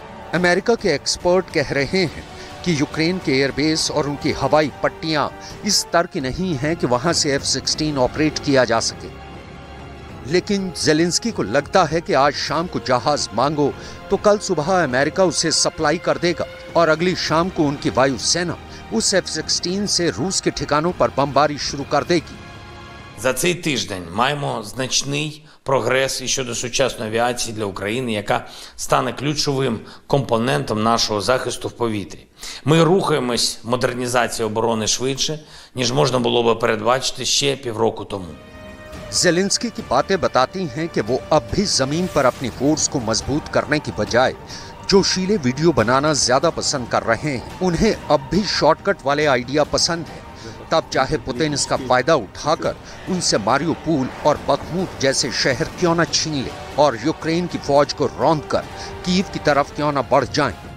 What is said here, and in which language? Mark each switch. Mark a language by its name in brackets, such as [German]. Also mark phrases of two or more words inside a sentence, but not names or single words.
[Hindi] अमेरिका के एक्सपर्ट कह रहे हैं कि यूक्रेन के एयरबेस और उनकी हवाई पट्टियां इस स्तर की नहीं हैं कि वहां से F-16 ऑपरेट किया जा सके। लेकिन ज़ेलेंस्की को लगता है कि आज शाम को जहाज मांगो तो कल सुबह अमेरिका उसे सप्लाई कर देगा और अगली शाम को उनकी वायुसेना उस F-16 से रूस के ठिकानों पर बमबारी शुरू कर देगी। [Ukrainian] За цей тиждень маємо значний прогрес і щодо сучасної авіації для України, яка стане ключовим компонентом нашого захисту в повітрі. Ми рухаємось в модернізації оборони швидше, ніж можна було би передбачити ще півроку тому. [Hindi] ज़ेलेंस्की की बातें बताती हैं कि वो अब भी जमीन पर अपनी फोर्स को मजबूत करने की बजाय जोशीले वीडियो बनाना ज्यादा पसंद कर रहे हैं। उन्हें अब भी शॉर्टकट वाले आइडिया पसंद है। तब चाहे पुतिन इसका फायदा उठाकर उनसे मारियोपोल और बखमूत जैसे शहर क्यों न छीन ले और यूक्रेन की फौज को रौंदकर कीव की तरफ क्यों न बढ़ जाएं।